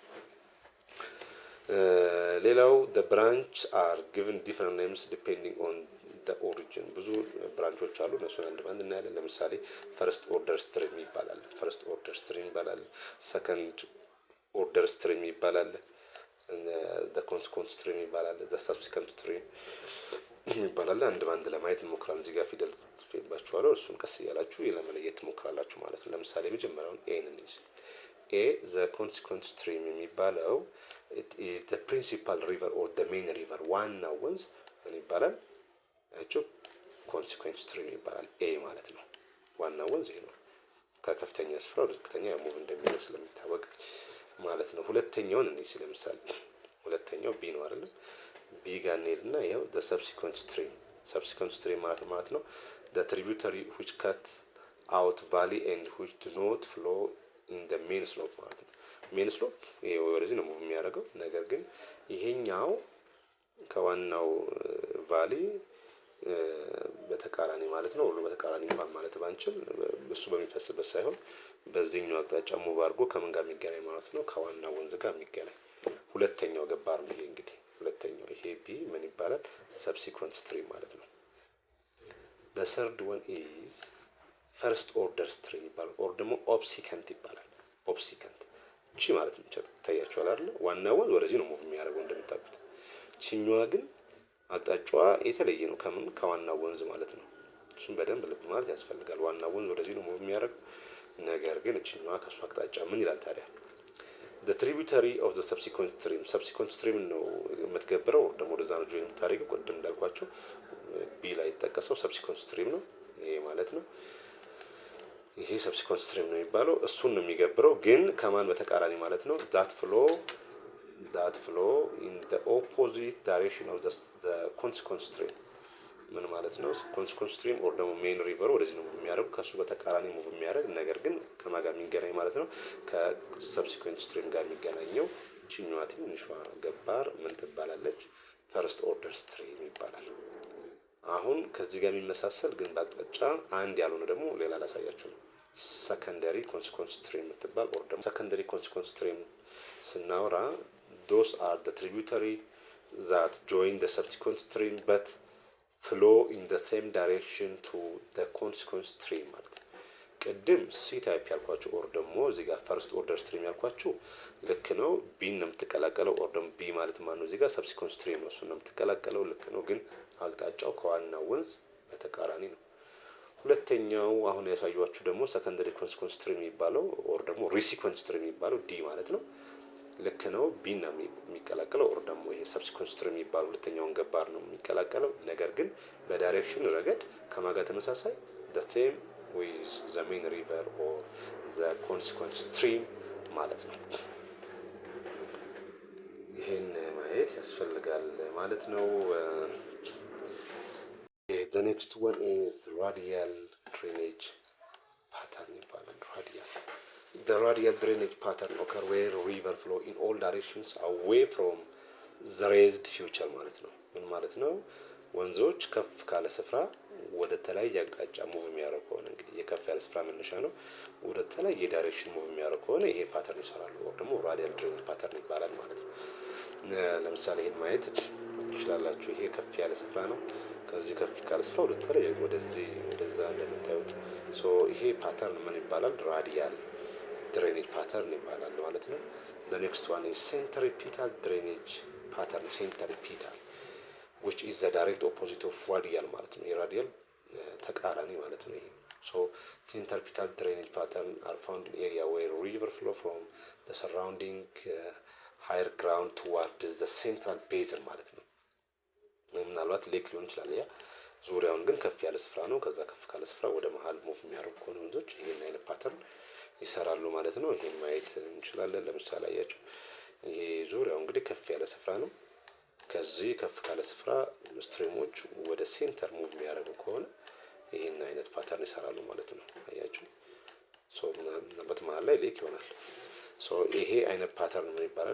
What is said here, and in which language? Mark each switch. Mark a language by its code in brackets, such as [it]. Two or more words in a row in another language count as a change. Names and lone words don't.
[am] ሌላው [en] the branch are given different names depending on the origin [am] ብዙ ብራንቾች አሉ። እነሱን አንድ ባንድ እናያለን። ለምሳሌ [en] first order stream [am] ይባላል። [en] first order stream [am] ይባላል። [en] second order stream [am] ይባላል። [en] the consequent stream [am] ይባላል። [en] the subsequent stream [am] ይባላል። አንድ ባንድ ለማየት እንሞክራለን። እዚህ ጋር ፊደል ጽፌባችኋለሁ። እሱን ቀስ እያላችሁ ለመለየት ትሞክራላችሁ ማለት ነው። ለምሳሌ መጀመሪያውን ኤን እንይዝ። ኤ [en] the consequent stream [am] የሚባለው [en] it is the principal river or the main river [am] ዋና ወንዝ ምን ይባላል? አቸው [en] consequent stream [am] ይባላል። ኤ ማለት ነው። ዋና ወንዝ ይሄ ነው። ከከፍተኛ ስፍራ ወደ ዝቅተኛ ሙቭ እንደሚያደርግ ስለሚታወቅ ማለት ነው። ሁለተኛውን እንይዝ። ለምሳሌ ሁለተኛው ቢ ነው አይደል? ቢ ጋር እንሄድና ይሄው [en] the subsequent stream [am] ማለት ነው [en] the tributary which cut out valley and which do not flow in the main slope [am] ማለት ነው። [en] main slope [am] ይሄ ወደዚህ ነው ሙቭ የሚያደርገው። ነገር ግን ይሄኛው ከዋናው ቫሊ በተቃራኒ ማለት ነው። ሁሉ በተቃራኒ እንኳን ማለት ባንችል እሱ በሚፈስበት ሳይሆን በዚህኛው አቅጣጫ ሙቭ አድርጎ ከምን ጋር የሚገናኝ ማለት ነው? ከዋናው ወንዝ ጋር የሚገናኝ ሁለተኛው ገባር ነው። ይሄ እንግዲህ ሁለተኛው ይሄ ቢ ምን ይባላል? [en] subsequent stream [am] ማለት ነው። [en] the third one is first order stream [am] ይባላል። ኦር ደግሞ ኦብሲከንት ይባላል። ኦብሲከንት እቺ ማለት ነው ታያችኋል አይደል? ዋናው ወንዝ ወደዚህ ነው ሙቭ የሚያደርገው እንደምታውቁት። ቺኛዋ ግን አቅጣጫዋ የተለየ ነው ከምን ከዋናው ወንዝ ማለት ነው። እሱን በደንብ ልብ ማለት ያስፈልጋል። ዋናው ወንዝ ወደዚህ ነው ሙቭ የሚያደርገው። ነገር ግን እቺኛዋ ከሱ አቅጣጫ ምን ይላል ታዲያ? [en] the tributary of the subsequent stream [am] ነው የምትገብረው ደግሞ ወደዛ ነው ጆይን የምታደርገው። ቅድም እንዳልኳቸው ቢ ላይ የተጠቀሰው [en] subsequent stream [am] ነው ይሄ ማለት ነው። ይሄ [en] subsequent stream [am] ነው የሚባለው። እሱን ነው የሚገብረው ግን ከማን በተቃራኒ ማለት ነው? [en] that flow in the opposite direction of the consequent stream [am] ምን ማለት ነው? [en] consequent stream [am] or ደግሞ [en] main river [am] ወደዚህ ነው ሙቭ የሚያደርገው ከሱ በተቃራኒ ሙቭ የሚያደርግ ነገር ግን ከማን ጋር የሚገናኝ ማለት ነው? ከ [en] subsequent stream [am] ጋር የሚገናኘው ቺኛዋ ትንሿ ገባር ምን ትባላለች? [en] first order stream [am] ይባላል። አሁን ከዚህ ጋር የሚመሳሰል ግን በአቅጣጫ አንድ ያልሆነ ደግሞ ሌላ ላሳያችሁ ነው። [en] secondary consequence stream [am] የምትባል ኦር ደግሞ [en] secondary consequence stream [am] ስናወራ [en] those are the tributary that join the subsequent stream but flow in the same direction to the consequent stream [am] ማለት ነው። ቅድም [en] C type [am] ያልኳችሁ ኦር ደግሞ እዚህ ጋር [en] first order stream [am] ያልኳችሁ ልክ ነው። ቢ ነው የምትቀላቀለው ኦር ደግሞ ቢ ማለት ማን ነው? እዚህ ጋር [en] subsequent stream [am] ነው እሱ ነው የምትቀላቀለው ልክ ነው። ግን አቅጣጫው ከዋናው ወንዝ በተቃራኒ ነው። ሁለተኛው አሁን ያሳያችሁ ደግሞ [en] secondary consequence stream [am] የሚባለው ኦር ደግሞ [en] resequence stream [am] የሚባለው ዲ ማለት ነው። ልክ ነው። ቢ ነው የሚቀላቀለው ኦር ደግሞ ይሄ [en] subsequent stream [am] የሚባለው ሁለተኛውን ገባር ነው የሚቀላቀለው። ነገር ግን በዳይሬክሽን ረገድ ከማጋ ተመሳሳይ [en] the same with the main river or the consequent stream [am] ማለት ነው። ይሄን ማየት ያስፈልጋል ማለት ነው። [en] the next one is radial drainage pattern [am] ይባላል። [en] the radial drainage pattern occur where river flow in all directions away from the raised feature [am] ማለት ነው። ምን ማለት ነው? ወንዞች ከፍ ካለ ስፍራ ወደ ተለያየ አቅጣጫ ሙቭ የሚያደርግ ከሆነ እንግዲህ የከፍ ያለ ስፍራ መነሻ ነው። ወደ ተለያየ ዳይሬክሽን ሙቭ የሚያደርግ ከሆነ ይሄ ፓተርን ይሰራሉ። ወር ደግሞ [en] radial drainage pattern [am] ይባላል ማለት ነው። ለምሳሌ ይሄን ማየት ትችላላችሁ። ይሄ ከፍ ያለ ስፍራ ነው። ከዚህ ከፍ ካለ ስፍራ ወደዛ እንደምታዩት ይሄ ፓተርን ምን ይባላል? [en] radial drainage pattern [am] ይባላል ማለት ነው። [en] next one is centripetal drainage pattern። [am] ሴንትሪፒታል [en] which is the direct opposite of radial [am] ማለት ነው። የራዲያል ተቃራኒ ማለት ነው። [en] centripetal drainage pattern are found in area where river flow from the surrounding higher ground towards the central basin [am] ማለት ነው። ምናልባት [en] ሌክ [am] ሊሆን ይችላል። ያ ዙሪያውን ግን ከፍ ያለ ስፍራ ነው። ከዛ ከፍ ካለ ስፍራ ወደ መሀል ሙቭ የሚያደርጉ ከሆነ ወንዞች ይሄን አይነት ፓተርን ይሰራሉ ማለት ነው። ይሄን ማየት እንችላለን። ለምሳሌ አያችሁ፣ ይሄ ዙሪያው እንግዲህ ከፍ ያለ ስፍራ ነው። ከዚህ ከፍ ካለ ስፍራ ስትሪሞች ወደ ሴንተር ሙቭ የሚያደርጉ ከሆነ ይሄን አይነት ፓተርን ይሰራሉ ማለት ነው። አያችሁ፣ ምናልባት መሀል ላይ ሌክ ይሆናል። ይሄ አይነት ፓተርን ምን ይባላል?